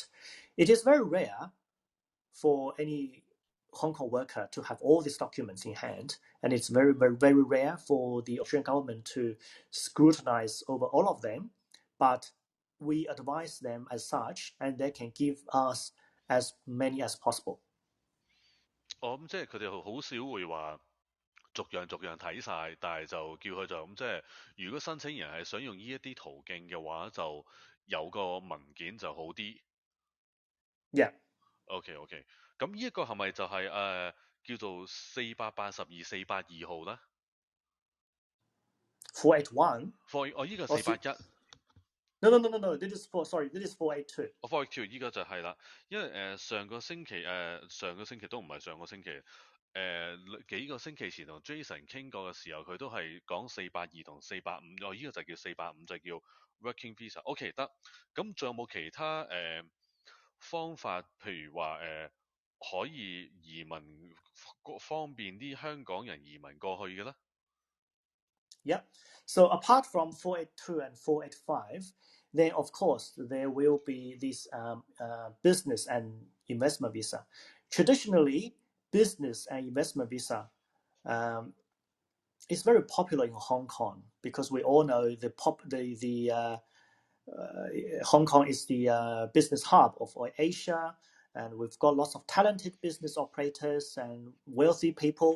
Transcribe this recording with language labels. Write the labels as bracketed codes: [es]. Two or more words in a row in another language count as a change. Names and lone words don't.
[en] It is very rare for any Hong Kong worker to have all these documents in hand, and it's very, very, very rare for the Australian government to scrutinize over all of them. But we advise them as such, and they can give us as many as possible. [yue] 我諗即係佢哋好少會話逐樣睇晒，但係就叫佢就咁即係，如果申請人係想用呢一啲途徑嘅話，就有個文件就好啲。 [en] Yeah. OK。 [yue] 咁呢一個係咪就係叫做482、482號咧 481。呢個481。 [en] No. This is 482。 [yue] 482 依個就係啦，因為上個星期都唔係上個星期，幾個星期前同 Jason 傾過嘅時候，佢都係講482同485，依個就叫485，就叫 [en] Working Visa。 [yue] OK 得，咁仲有冇其他方法，譬如話可以移民方便啲香港人移民過去嘅咧？ [en] Yeah. So apart from 482 and 485, then of course there will be this business and investment visa. Traditionally, business and investment visa is very popular in Hong Kong because we all know Hong Kong is the business hub of Asia, and we've got lots of talented business operators and wealthy people.